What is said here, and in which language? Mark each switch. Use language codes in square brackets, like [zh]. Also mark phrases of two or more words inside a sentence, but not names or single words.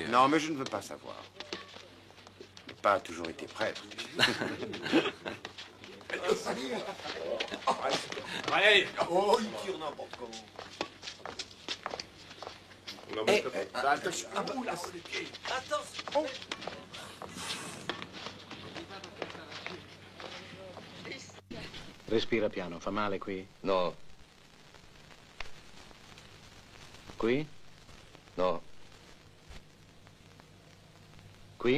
[fr] Non, mais je ne veux pas savoir. Je n'ai pas toujours été prêtre. Allez. Oh, il tire n'importe comment. Attention. Oula, c'est les pieds. Attention. [it] Respira piano, fa male qui? No. Qui? No. Qui?